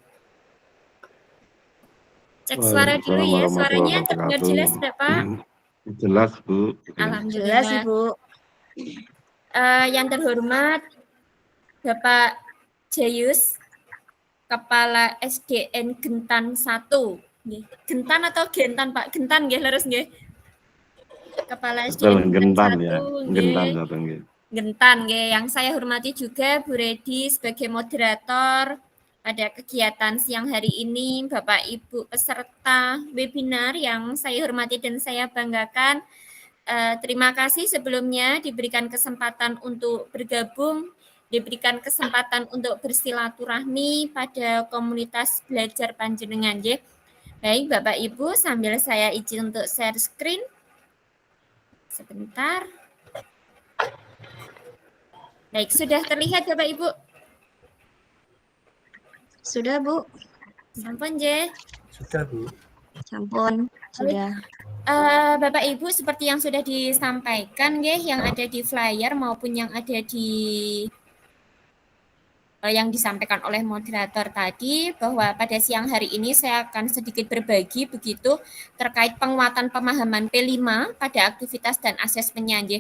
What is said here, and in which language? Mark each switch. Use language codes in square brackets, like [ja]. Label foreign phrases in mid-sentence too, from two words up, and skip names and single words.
[id] Cek suara dulu ya, suaranya terdengar jelas tidak Pak? Jelas Bu. Alhamdulillah. Jelas Ibu. Yang terhormat Bapak Jayus, Kepala SDN Gentan 1. Gentan atau Gentan Pak? [jv] Gentan nggih leres nggih. [id] Kepala SDN Gentan 1 ya. [jv] nggih. Gentan nggih. [id] Yang saya hormati juga Bu Redi sebagai moderator pada kegiatan siang hari ini, Bapak Ibu peserta webinar yang saya hormati dan saya banggakan. Terima kasih sebelumnya diberikan kesempatan untuk bergabung, diberikan kesempatan untuk bersilaturahmi pada komunitas belajar [jv] panjenengan nggih. [id] Baik Bapak Ibu, sambil saya izin untuk [en] share screen. [id] Sebentar. Baik, sudah terlihat Bapak Ibu? Sudah Bu. [jv] Sampun nggih. [id] Sudah Bu. [jv] Sampun, [id] sudah. Bapak Ibu seperti yang sudah disampaikan nggih, yang ada di flyer maupun yang ada di yang disampaikan oleh moderator tadi, bahwa pada siang hari ini saya akan sedikit berbagi begitu terkait penguatan pemahaman P5 pada aktivitas dan asesmennya nggih.